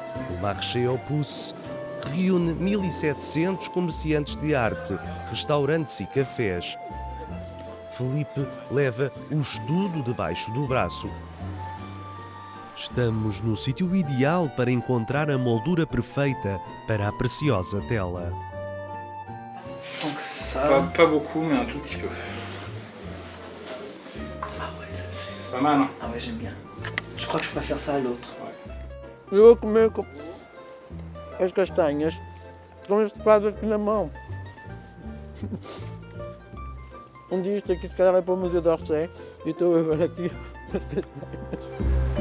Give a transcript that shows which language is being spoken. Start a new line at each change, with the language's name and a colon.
Portuguese: O Marché aux Puces reúne 1.700 comerciantes de arte, restaurantes e cafés. Felipe leva o estudo debaixo do braço. Estamos no sítio ideal para encontrar a moldura perfeita para a preciosa tela.
French: Pas beaucoup, mais un tout petit peu. Ah ouais, C'est pas mal, hein? Ah ouais, j'aime bien. Je crois que je préfère ça à l'autre.
Portuguese: Eu vou comer as castanhas com este quadro aqui na mão. Um dia isto aqui se calhar vai para o Museu d'Orsay e estou agora aqui as castanhas.